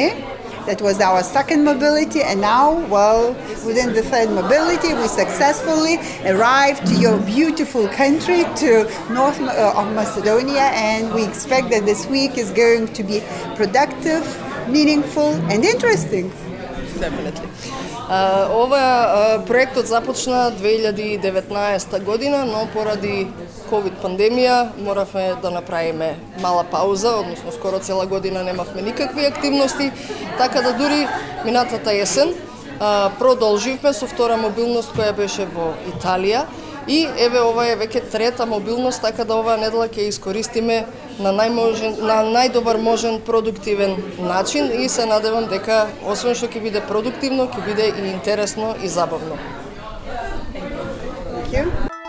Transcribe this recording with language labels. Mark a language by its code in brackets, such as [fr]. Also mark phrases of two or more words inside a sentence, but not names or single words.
[en] That was our second mobility, and now, within the third mobility, we successfully arrived to your beautiful country, to North of Macedonia, and we expect that this week is going to be productive, meaningful, and interesting. Definitely. [mk] Ова проектот започна 2019 година, но поради COVID пандемија моравме да направиме мала пауза, односно скоро цела година немавме никакви активности, така да дури минатата есен продолживме со втора мобилност која беше во Италија и еве ова е веќе трета мобилност, така да оваа недела ќе искористиме на најдобар можен продуктивен начин и се надевам дека освен што ќе биде продуктивно, ќе биде и интересно и забавно. [en] Thank you.